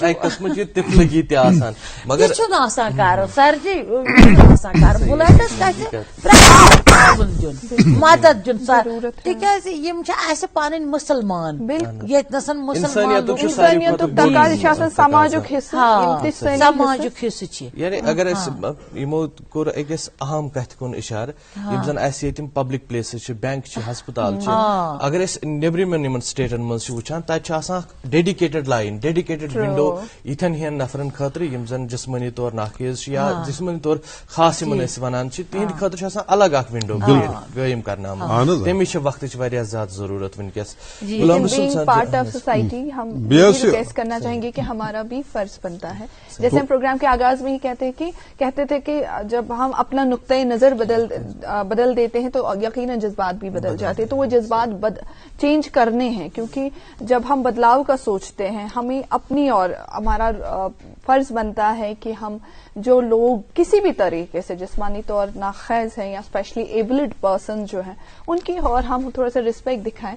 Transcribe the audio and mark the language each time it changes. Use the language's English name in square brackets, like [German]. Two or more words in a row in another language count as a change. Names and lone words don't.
[Kashmiri] چھُنہٕ آسان کرُن سرجی چھُنہٕ آسان کرُن بُلایڈس گژھِ دیُن مدد دیُن تِکیازِ یِم چھِ اسہِ پنٕنۍ مُسلمان ییٚتہِ نسن سماجُک حصہٕ چھِ. یعنی اگر أسۍ یِمو کوٚر أکِس اہم کتھِ کُن اِشارٕ یِم زن اسہِ ییٚتہِ یِم [English] public places [Kashmiri] چھِ بینک ہسپتال اگر نیبرمن سٹیٹن مز وچان تتہ [English] dedicated line dedicated window [Kashmiri] یتھن ہن نفرن خاطر یم زن جسمانی طور ناخیز یا جسمانی طور خاص یمن ونان تہند خاطر الگ اخ ونڈو قائم کرنا تمچ وقت واریاہ زیادہ ضرورت ونکس. [English] part of society [Urdu] ہم ریکویسٹ کرنا چاہیں گے کہ ہمارا بھی فرض بنتا ہے, جیسے ہم پروگرام کے آغاز میں ہی کہتے تھے کہ جب ہم اپنا نقطۂ نظر بدل دیتے ہیں تو یقیناً جذبات بھی بدل جاتے ہیں, تو وہ جذبات چینج کرنے ہیں, کیونکہ جب ہم بدلاؤ کا سوچتے ہیں ہمیں اپنی اور ہمارا فرض بنتا ہے کہ ہم جو لوگ کسی بھی طریقے سے جسمانی طور ناخیز ہیں یا [English] specially abled person [Urdu] جو ہیں ان کی اور ہم تھوڑا سا رسپیکٹ دکھائیں.